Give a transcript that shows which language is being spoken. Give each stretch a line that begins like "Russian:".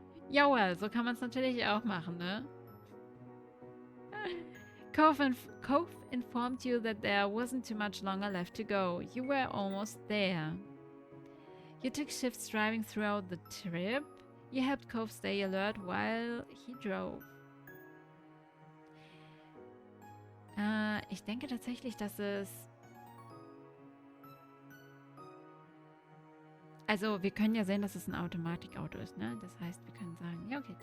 German: Jawohl, so kann man es natürlich auch machen, ne?
English: Cove informed you that there wasn't too much longer left to go. You were almost there. You took shifts driving throughout the trip. You helped Cove stay alert while he drove.
German: Ich denke tatsächlich, dass es... Also, wir können ja sehen, dass es ein Automatikauto ist, ne? Das heißt, wir können sagen, ja, okay.